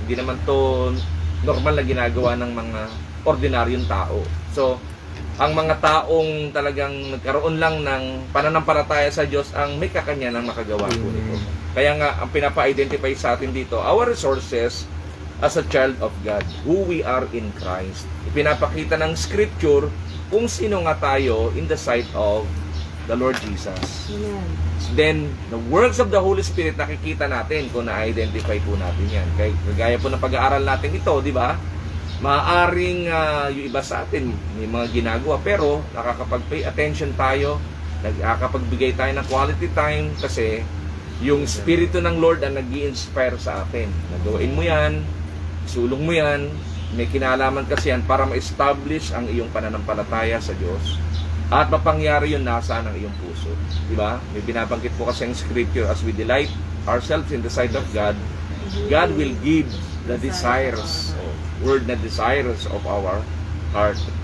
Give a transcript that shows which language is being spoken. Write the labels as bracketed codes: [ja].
[tl] Hindi naman to normal na ginagawa ng mga ordinaryong tao. So, ang mga taong talagang nagkaroon lang ng pananampalataya sa Diyos ang may kakanya ng makagawa po nito. Kaya nga, ang pinapa-identify sa atin dito, [en] our resources as a child of God, who we are in Christ. [tl] Ipinapakita ng Scripture kung sino nga tayo [en] in the sight of the Lord Jesus. [tl] Amen. Then, the works of the Holy Spirit, nakikita natin kung na-identify po natin yan. Kagaya po ng pag-aaral natin ito, di ba? Maaaring yung iba sa atin may mga ginagawa, pero nakakapag-pay attention tayo, nakakapagbigay tayo ng [en] quality time [tl] kasi yung Espiritu ng Lord ang nag-i-inspire sa atin. Nagawain mo yan, sulong mo yan, may kinalaman kasi yan para ma-establish ang iyong pananampalataya sa Diyos at mapangyari yun nasa ng iyong puso. Diba? May binabanggit po kasi ang [en] Scripture, as we delight ourselves in the sight of God, God will give the desires, word na desires of our heart.